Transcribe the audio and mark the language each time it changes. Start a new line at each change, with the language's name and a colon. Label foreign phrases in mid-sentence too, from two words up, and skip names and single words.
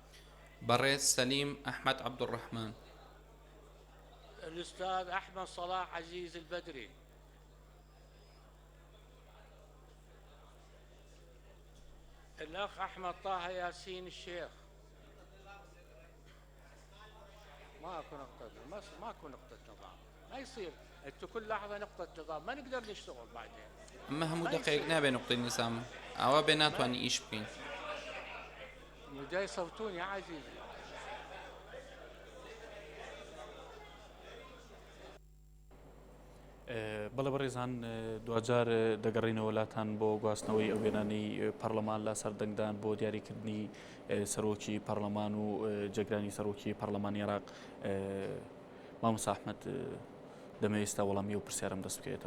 Central Kurdish: بەڕێز سەلیم ئەحمەد عەبدوڕەحمان
Arabic: الأستاذ أحمد صلاح عزيز البدري الأخ أحمد طه ياسين الشيخ ماكو نقطة نظام ما يصير انتو كل لحظة نقطة نظام ما نقدر نشتغل بعدين
Central Kurdish: ئەمە هەموو دقەیەک نابێ
Arabic: نقطەی نظام
Central Kurdish: ئاوا بێ ناتوانانی ئیش بکەین
Arabic: جاي يصوتون يا عزيزي
Central Kurdish: بەڵێ بەڕێزان دوجار دەگەڕینەوە وڵاتان بۆ گواستنەوەی ئەو وێنانی پەرلەمان لە سەردەنگدان بۆ دیاریکردنی سەرۆکی پەرلەمان و جێگرانی سەرۆکی پەرلەمانی عێراق مامۆستا ئەحمەد دەمەوێت ئێستا وەڵامی ئەو پرسیارم دەست بکەیتەوە